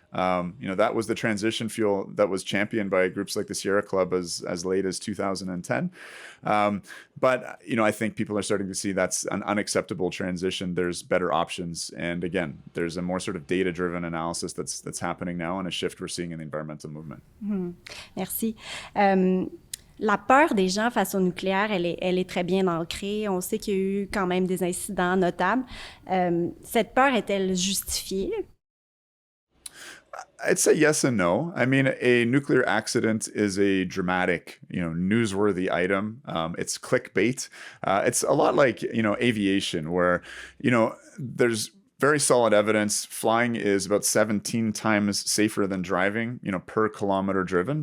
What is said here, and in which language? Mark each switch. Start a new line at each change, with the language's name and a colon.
English: That was the transition fuel that was championed by groups like the Sierra Club as late as 2010. But I think people are starting to see that's an unacceptable transition. There's better options. And again, there's a more sort of data-driven analysis that's happening now, and a shift we're seeing in the environmental movement.
French: Merci. La peur des gens face au nucléaire, elle est très bien ancrée. On sait qu'il y a eu quand même des incidents notables. Cette peur est-elle justifiée?
English: I'd say yes and no. I mean, a nuclear accident is a dramatic, newsworthy item. It's clickbait. It's a lot like, aviation, where, there's very solid evidence. Flying is about 17 times safer than driving, per kilometer driven.